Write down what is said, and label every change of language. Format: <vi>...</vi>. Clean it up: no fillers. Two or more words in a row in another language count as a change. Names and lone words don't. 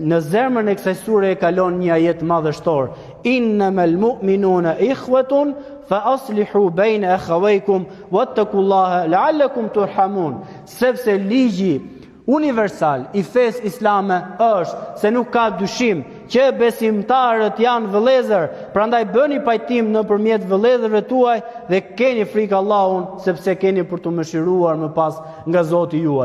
<sq>në zemrën e kësaj sure e kalon një ajet madhështor.</sq> <ar>إنما المؤمنون إخوة فأصلحوا بين أخويكم واتقوا الله لعلكم ترحمون.</ar> <sq>Sepse ligji universal i fesë islame është se nuk ka dyshim që besimtarët janë vëllezër, prandaj bëni pajtim nëpërmjet vëllezërve tuaj dhe keni frikë Allahun, sepse keni për të mëshiruar më pas nga Zoti juaj.</sq>